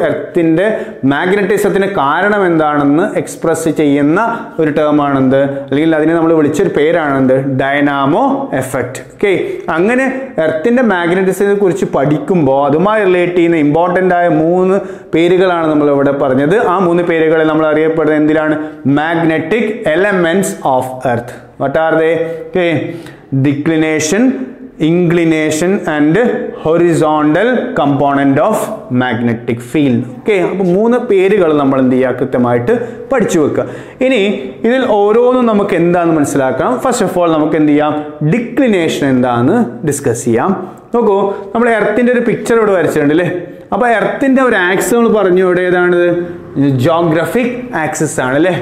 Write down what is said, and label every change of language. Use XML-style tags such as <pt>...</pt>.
<ml>എർത്തിന്റെ മാഗ്നറ്റിസത്തിന് കാരണം എന്താണെന്ന് എക്സ്പ്രസ് ചെയ്യുന്ന ഒരു ടേം ആണെന്ത്, അല്ലെങ്കിൽ അതിനെ നമ്മൾ വിളിച്ചൊരു പേരാണെന്ത്, ഡൈനാമോ എഫക്റ്റ്. ഓക്കെ, അങ്ങനെ എർത്തിന്റെ മാഗ്നറ്റിസത്തെ കുറിച്ച് പഠിക്കുമ്പോൾ അതുമായി റിലേറ്റ് ചെയ്യുന്ന ഇമ്പോർട്ടൻ്റ് ആയ 3 പേരുകളാണ് നമ്മൾ ഇവിടെ പറഞ്ഞത്. ആ 3 പേരുകളെ നമ്മൾ അറിയപ്പെടുന്നത് എന്തിനാണ്, magnetic elements of earth.</ml> <en>What are they? Okay, declination, inclination and horizontal component of magnetic field.</en> <ml>Okay, അപ്പോൾ 3 പേരുകൾ നമ്മൾ എന്ത് ചെയ്യുക, കൃത്യമായിട്ട് പഠിച്ചു വെക്കുക. ഇനി ഇതിൽ ഓരോന്നും നമുക്ക് എന്താണെന്ന് മനസ്സിലാക്കണം. ഫസ്റ്റ് ഓഫ് ഓൾ നമുക്ക് എന്ത് ചെയ്യാം, ഡിക്ലിനേഷൻ എന്താണെന്ന് ഡിസ്കസ് ചെയ്യാം. നോക്കൂ, നമ്മൾ എർത്തിന്റെ ഒരു പിക്ചർ ഇവിടെ വരച്ചിട്ടുണ്ട് അല്ലേ. അപ്പോൾ എർത്തിന്റെ ഒരു ആക്സിസ് നമ്മൾ പറഞ്ഞു, ഇവിടെ ഏതാണിത്, ജോഗ്രഫിക് ആക്സിസ് ആണ് അല്ലേ.</ml>